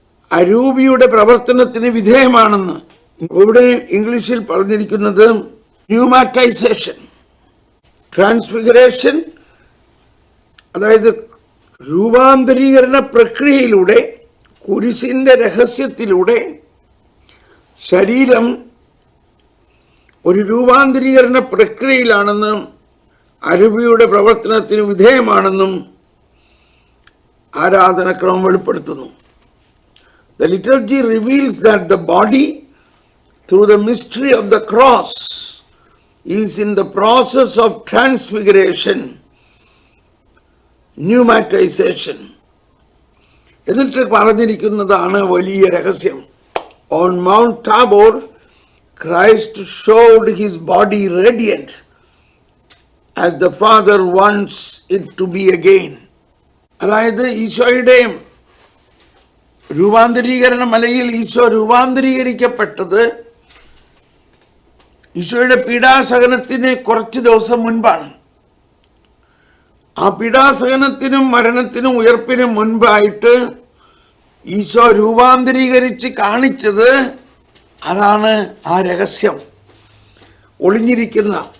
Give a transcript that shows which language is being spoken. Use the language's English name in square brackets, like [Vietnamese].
[Malayalam] അരൂപിയുടെ പ്രവർത്തനത്തിന് വിധേയമാണെന്ന് ഇവിടെ ഇംഗ്ലീഷിൽ പറഞ്ഞിരിക്കുന്നത് ന്യൂമാറ്റൈസേഷൻ, ട്രാൻസ്ഫിഗറേഷൻ, അതായത് രൂപാന്തരീകരണ പ്രക്രിയയിലൂടെ, കുരിശിന്റെ രഹസ്യത്തിലൂടെ ശരീരം ഒരു രൂപാന്തരീകരണ പ്രക്രിയയിലാണെന്നും അരൂപിയുടെ പ്രവർത്തനത്തിന് വിധേയമാണെന്നും ആരാധനക്രമം വെളിപ്പെടുത്തുന്നു. [English] The liturgy reveals that the body, through the mystery of the cross, is in the process of transfiguration, pneumatization. [Malayalam] എന്നിട്ട് പറഞ്ഞിരിക്കുന്നതാണ് വലിയ രഹസ്യം. [English] On Mount Tabor, Christ showed his body radiant as the Father wants it to be again. [Malayalam] അതായത് ഈശോയുടെ രൂപാന്തരീകരണ മലയിൽ ഈശോ രൂപാന്തരീകരിക്കപ്പെട്ടത് ഈശോയുടെ പീഡാസഹനത്തിന് കുറച്ച് ദിവസം മുൻപാണ്. ആ പീഡാസഹനത്തിനും മരണത്തിനും ഉയർപ്പിനും മുൻപായിട്ട് ഈശോ രൂപാന്തരീകരിച്ച് കാണിച്ചത് അതാണ് ആ രഹസ്യം ഒളിഞ്ഞിരിക്കുന്ന.